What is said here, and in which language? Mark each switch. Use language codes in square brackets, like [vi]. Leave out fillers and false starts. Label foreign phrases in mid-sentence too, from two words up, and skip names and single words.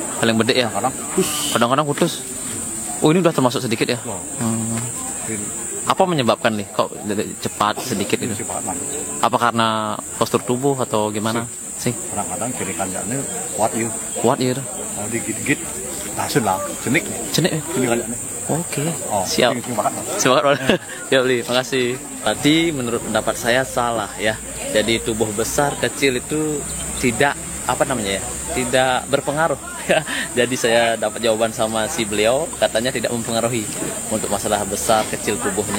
[id] Paling gede ya? Kadang-kadang putus. Oh, ini udah termasuk sedikit ya? Apa menyebabkan nih kok cepat sedikit itu? Apa karena postur tubuh atau gimana sih? Kadang-kadang kiri kanannya kuat ya. Kuat ya? Kalau digigit, langsung lah, cenik. Cenik ya? Cenik kanannya. Oke, siap. Semangat banget. Ya beli, makasih. Tadi menurut pendapat saya salah ya. Jadi tubuh besar kecil itu tidak apa namanya ya, tidak berpengaruh. Jadi saya dapat jawaban sama si beliau, katanya tidak mempengaruhi untuk masalah besar kecil tubuhnya.